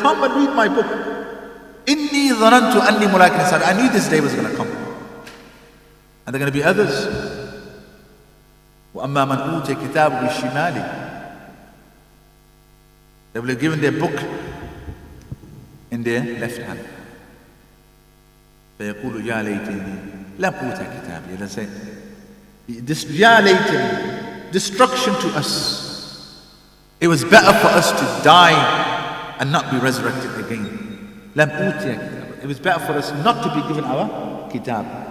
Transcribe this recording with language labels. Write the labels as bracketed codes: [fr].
[en] Come and read my book. [ar] إِنِّي ظَنَنْتُ أَنِّي مُلَاقٍ حِسَابِيَهْ. [en] I knew this day was going to come. And there are going to be others. [ar] وَأَمَّا مَنْ أُوتِيَ كِتَابُهُ بِالشِّمَالِ. [en] They will have given their book in their left hand. [ar] فيقول يا ليتني لم أوت كتابي. [en] They say, [ar] يا ليتني, [en] destruction to us. It was better for us to die and not be resurrected again. [ar] لم أوت كتابي. [en] It was better for us not to be given our kitab.